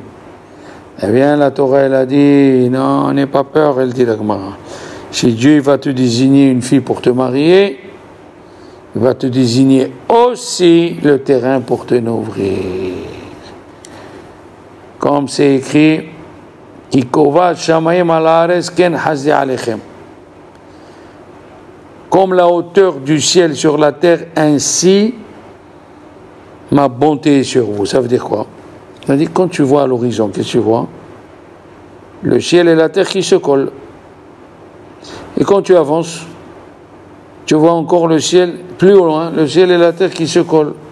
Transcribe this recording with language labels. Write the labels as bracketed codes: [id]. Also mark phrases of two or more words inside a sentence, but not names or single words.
[fr] Eh bien, la Torah, elle a dit, non, n'aie pas peur, elle dit la Gemara. Si Dieu va te désigner une fille pour te marier, il va te désigner aussi le terrain pour te nourrir. Comme c'est écrit, [he] כי כובת שמים על הארץ כן חסדי עליכם. [fr] Comme la hauteur du ciel sur la terre, ainsi ma bonté est sur vous. Ça veut dire quoi? Ça veut dire quand tu vois à l'horizon, qu'est-ce que tu vois? Le ciel et la terre qui se collent. Et quand tu avances, tu vois encore le ciel plus au loin, le ciel et la terre qui se collent.